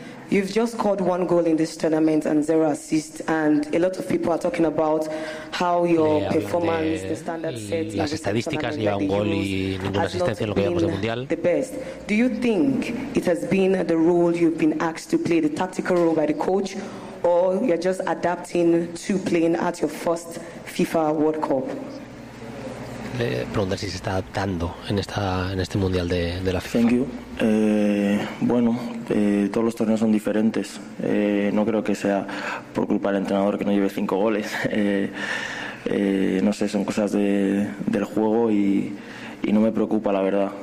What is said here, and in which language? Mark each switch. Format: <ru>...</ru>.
<en>You've just scored one goal in this tournament and zero assists, and a lot of people are talking about how your performance, the standard set,</en> <es>las estadísticas, lleva un gol y ninguna asistencia en lo que llevamos de mundial.</es> <en>The best. Do you think it has been the role you've been asked to play, the tactical role by the coach, or you're just adapting to playing at your first FIFA World Cup?</en> <es>Preguntar si se está adaptando en este mundial de la FIFA.</es> <en>Thank you.</en> <es>Todos los torneos son diferentes. No creo que sea por culpa del entrenador que no lleve 5 goles. No sé, son cosas del juego y no me preocupa, la verdad.</es>